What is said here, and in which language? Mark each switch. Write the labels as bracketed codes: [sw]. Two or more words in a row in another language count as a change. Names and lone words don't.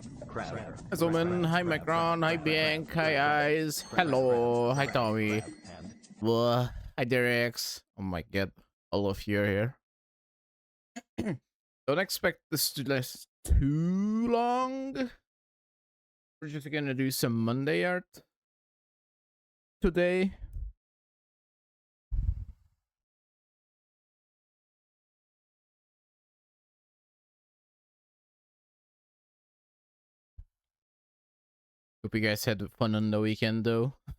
[en] Hi Zoman, hi Macron, hi Bianc, hi Eyes. Hello, hi Tommy. Hi Derex. Oh my god, all of you are here. Don't expect this to last too long. We're just gonna do some Monday art today. Hope you guys had fun on the weekend though.